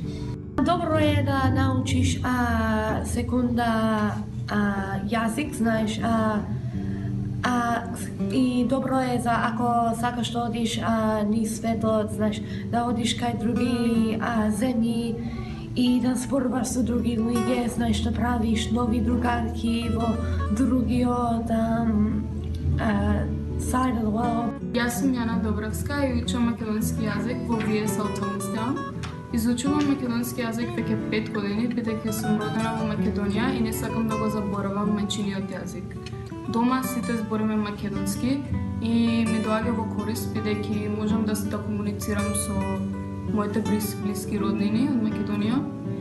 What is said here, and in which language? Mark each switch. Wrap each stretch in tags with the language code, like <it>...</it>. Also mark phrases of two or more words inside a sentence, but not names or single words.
<mk>Добро е да научиш секунда јазик, знаеш, и добро е за ако сакаш да одиш низ светот, знаеш, да одиш кај други земји и да зборуваш со други луѓе, знаеш, да правиш нови другарки во другиот</mk> <en>side of the world.</en> <mk>Јас сум Јана Добравска и учам македонски јазик во VSL Thomastown. Изучувам македонски јазик веќе 5 години, бидејќи сум родена во Македонија и не сакам да го заборавам мајчиниот јазик. Дома сите збориме македонски и ми доаѓа во корист, бидејќи можам да комуницирам со моите блиски роднини од Македонија.</mk>